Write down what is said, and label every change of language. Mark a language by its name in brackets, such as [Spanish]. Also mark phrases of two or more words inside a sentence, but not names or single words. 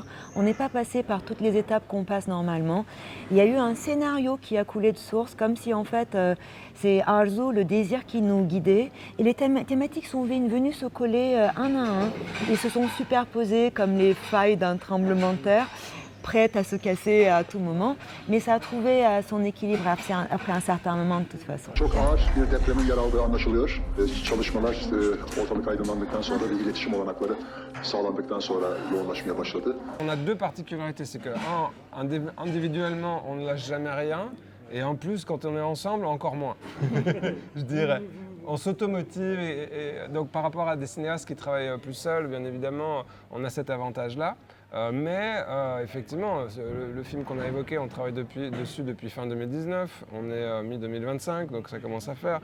[French] On n'est pas passé par toutes les étapes qu'on passe normalement. Il y a eu un scénario qui a coulé de source, comme si en fait c'est Arzu, le désir qui nous guidait. Et les thématiques sont venues se coller un à un. Ils se sont superposés comme les failles d'un tremblement de terre, prête à se casser à tout moment, mais ça a trouvé son équilibre après un certain moment de toute façon. [Turkish] Çok ağır bir depremin yer aldığı anlaşılıyor. Çalışmalar ortalık aydınlandıktan sonra ve iletişim olanakları sağlandıktan sonra yoğunlaşmaya başladı. [French] On a deux particularités, c'est que individuellement, on ne lâche jamais rien, et en plus, quand on est ensemble, encore moins, je dirais. On s'automotive et donc par rapport à des cinéastes qui travaillent plus seuls, bien évidemment, on a cet avantage-là. Mais effectivement, le film qu'on a évoqué, on travaille dessus depuis fin 2019, on est mi-2025, donc ça commence à faire.